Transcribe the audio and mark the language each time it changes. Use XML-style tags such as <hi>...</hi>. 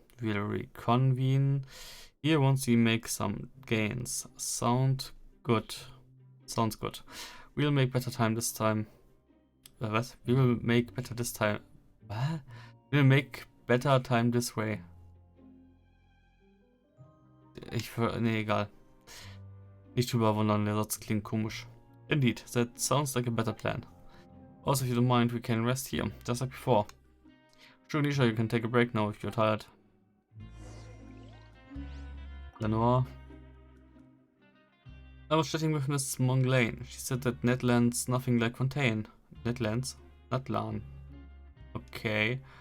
<en>We'll reconvene here once we make some gains. Sounds good. We'll make better time this time.</en> <de>was?</de> <en>We will make better this time.</en> <de>Was?</de> <en>We will make better time this way.</en> <de>Nee, egal. Nicht drüber wundern, der Satz klingt komisch.</de> <en>Indeed, that sounds like a better plan. Also, if you don't mind, we can rest here, just like before. Sure, Nisha, you can take a break now if you're tired. Lenore. I was chatting with Miss Monglane. She said that Netland's nothing like Fontaine. Netlands? Natlan. Okay.</en>